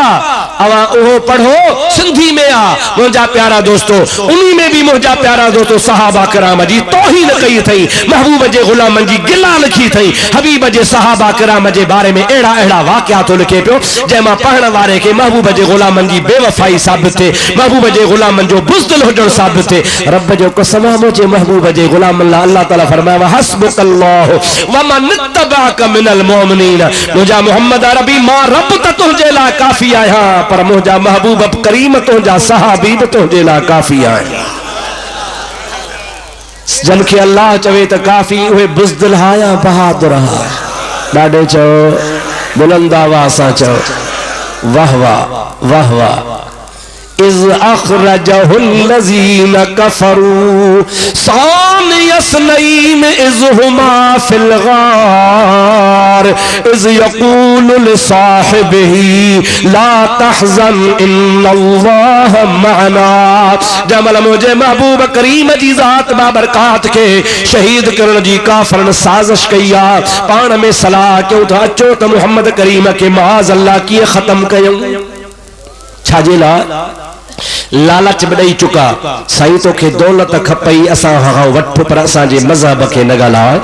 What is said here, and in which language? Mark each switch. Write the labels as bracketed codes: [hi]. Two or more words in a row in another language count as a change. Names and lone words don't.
[sd] अवा उहो पढ़ो, सिंधी में आ मुंहिंजा प्यारा दोस्तों, उन्हीं में भी मुंहिंजा प्यारा दोस्तों सहाबा कराम जी तौहीन कई थई, महबूब जे गुलामन जी गिला लिखी थई। हबीब जे सहाबा कराम जे बारे में अहिड़ा अहिड़ा वाक़िया तो लिखे पियो जंहिंमां पढ़ण वारे खे महबूब जे गुलामन जी बेवफाई साबित थिए, महबूब जे गुलामन जो बुज़दिल हुजण साबित थिए। रब जो कसम मुंहिंजे महबूब जे गुलामन लाइ अल्लाह ताला फरमायो [ar] حسبك الله ومن اتبعك من المؤمنين. [sd] मुंहिंजा मोहम्मद अरबी मां रब त तुंहिंजे लाइ काफ़ी आहियां, पर मुंहिंजा महबूब करीम तुंहिंजा सहाबी बि तुंहिंजे लाइ काफ़ी आहिनि। जन खे अल्लाह चवे त काफ़ी उहे बुज़दिल हा या बहादुर हा। ॾाढे चओ बुलंद आवाज़ सां चओ वाह वाह वाह वाह। [ar] إذ أخرجه الذين كفروا ثاني اثنين إذ هما في الغار إذ يقول لصاحبه لا تحزن إن الله معنا. [sd] जमल मुझे महबूब करीम जी ज़ात बाबरकात के शहीद करण जी काफ़रन साज़िश कई आ। पाण में सलाह कयो त अचो त मुहम्मद करीम के [ar] معاذ الله [sd] कीअं ख़त्म कयूं। छाजे लाइ लालच बड़ई चुका साईं तोखे दौलत खपई असां वठ, पर असांजे मज़हब खे न ॻाल्हाए।